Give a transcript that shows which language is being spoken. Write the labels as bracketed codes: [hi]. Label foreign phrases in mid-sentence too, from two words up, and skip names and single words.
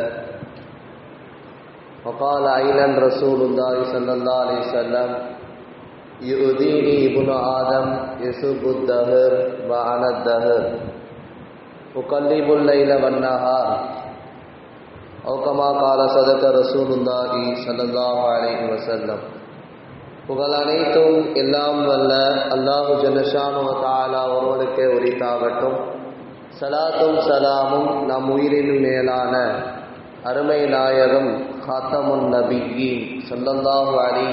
[ar] وقال أيضا رسول الله صلى الله عليه وسلم يؤذيني ابن آدم يسب الدهر وأنا الدهر أقلب الليل والنهار أو كما قال صدق رسول الله صلى الله عليه وسلم. [ta] புகழ் அனைத்தும் எல்லாம் வல்ல [ar] الله جل شأنه وتعالى [ta] ஒருவனுக்கே உரித்தாகட்டும். ஸலாத்தும் ஸலாமும் நம் உயிரின் மேலான அருமை நாயகம் [ar] خاتم النبيين صلى الله عليه